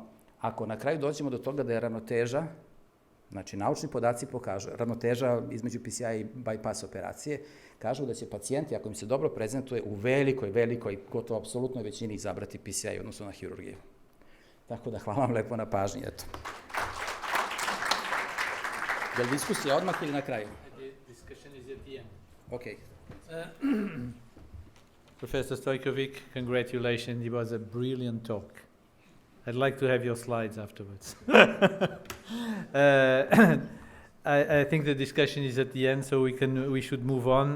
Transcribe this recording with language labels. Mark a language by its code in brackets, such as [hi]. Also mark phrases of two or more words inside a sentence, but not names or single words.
[sr] Ako na kraju dođemo do toga da je ravnoteža, znači naučni podaci pokažu, ravnoteža između PCI i bypass operacije, kažu da će pacijenti, ako im se dobro prezentuje, u velikoj, gotovo apsolutnoj većini izabrati PCI odnosno na hirurgiju. Tako da hvala vam lepo na pažnji, eto. Je li diskusija odmah ili na kraju? [en] The discussion is at the end. Okay. Professor Stojkovic, congratulations. It was a brilliant talk. I'd like to have your slides afterwards. I think the discussion is at the end, so we should move on.